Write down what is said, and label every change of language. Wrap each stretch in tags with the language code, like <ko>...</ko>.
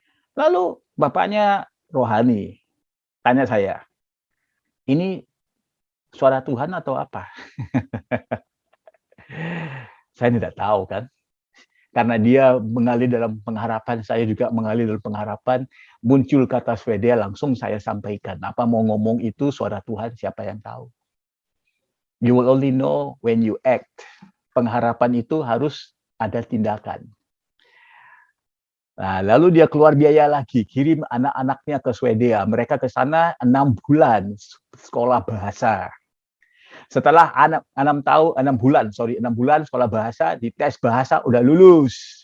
<id>Lalu bapaknya rohani, tanya saya, ini suara Tuhan atau apa? Saya tidak tahu kan. Karena dia mengalir dalam pengharapan, saya juga mengalir dalam pengharapan, muncul kata Swedia, langsung saya sampaikan. Apa mau ngomong itu suara Tuhan, siapa yang tahu.</id> <en>You will only know when you act.</en> <id>Pengharapan itu harus ada tindakan. Nah, lalu dia keluar biaya lagi, kirim anak-anaknya ke Swedia. Mereka ke sana 6 bulan sekolah bahasa. Setelah 6 bulan sekolah bahasa, di tes bahasa udah lulus.</id>